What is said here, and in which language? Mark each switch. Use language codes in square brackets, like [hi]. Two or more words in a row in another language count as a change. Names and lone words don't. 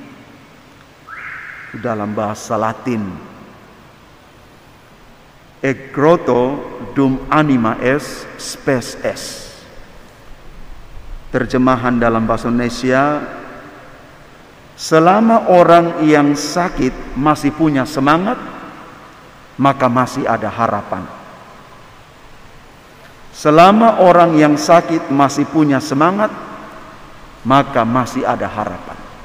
[id] dalam bahasa Latin, [la] "E grotto dum anima est, spes est." [id] Terjemahan dalam bahasa Indonesia, selama orang yang sakit masih punya semangat, maka masih ada harapan. Selama orang yang sakit masih punya semangat, maka masih ada harapan.